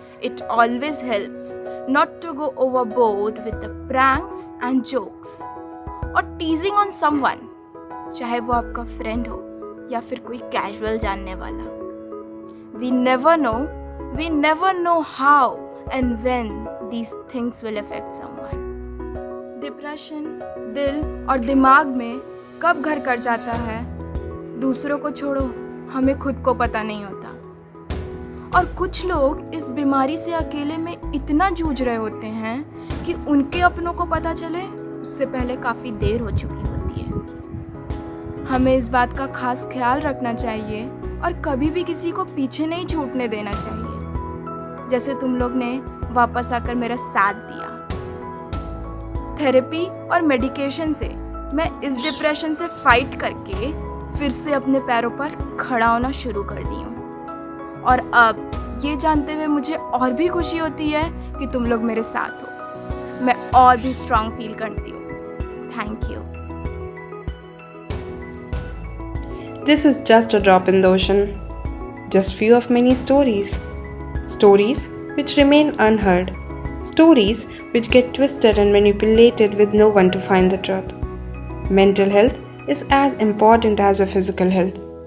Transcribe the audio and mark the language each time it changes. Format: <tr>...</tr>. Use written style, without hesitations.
<en>It always helps not to go overboard with the pranks and jokes or teasing on someone,</en> <hi>चाहे वो आपका friend हो या फिर कोई कैजुअल जानने वाला.</hi> <en>We never know how and when these things will affect someone.</en> <hi>Depression दिल और दिमाग में कब घर कर जाता है, दूसरों को छोड़ो, हमें खुद को पता नहीं होता. और कुछ लोग इस बीमारी से अकेले में इतना जूझ रहे होते हैं कि उनके अपनों को पता चले उससे पहले काफ़ी देर हो चुकी होती है. हमें इस बात का खास ख्याल रखना चाहिए और कभी भी किसी को पीछे नहीं छूटने देना चाहिए, जैसे तुम लोग ने वापस आकर मेरा साथ दिया. थेरेपी और मेडिकेशन से मैं इस डिप्रेशन से फाइट करके फिर से अपने पैरों पर खड़ा होना शुरू कर दी हूँ. और अब ये जानते हुए मुझे और भी खुशी होती है कि तुम लोग मेरे साथ हो. मैं और भी स्ट्रांग फील करती हूँ.</hi> <en>Thank you. This is just a drop in the ocean. Just few of many stories. Stories which remain unheard. Stories which get twisted and manipulated with no one to find the truth. Mental health is as important as our physical health.</en>